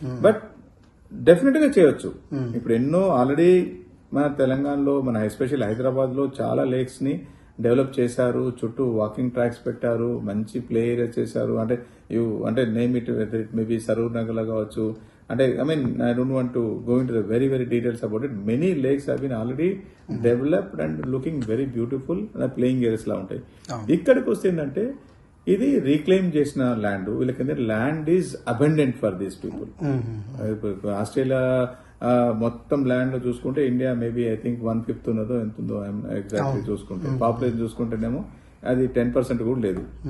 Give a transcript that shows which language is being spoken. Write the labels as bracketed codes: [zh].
[te] But definite గా చేయొచ్చు. ఇప్పుడు ఎన్నో ఆల్రెడీ మన తెలంగాణలో మన ఎస్పెషల్ హైదరాబాద్ లో చాలా లేక్స్ ని డెవలప్ చేశారు. చుట్టూ వాకింగ్ ట్రాక్స్ పెట్టారు, మంచి ప్లే ఏరియా చేశారు. అంటే name it whether it maybe Saroor Nagar కావచ్చు. [en] అంటే I don't want to go into the very details about it. Many lakes have been already developed and looking very beautiful. [te] Playing areas లా ఉంటాయి. ఇక్కడికి వస్తే ఏంటంటే ఇది రీక్లెయిమ్ చేసిన ల్యాండ్. వీళ్ళకి [en] Land is abundant for these people. [te] Australia మొత్తం land లో చూసుకుంటే ఇండియా మేబీ ఐ థింక్ 1/5 ఉన్నదో ఎంత ఉందో ఎగ్జాక్ట్లీ చూసుకుంటే, పాపులేషన్ చూసుకుంటేనేమో అది 10% కూడా లేదు.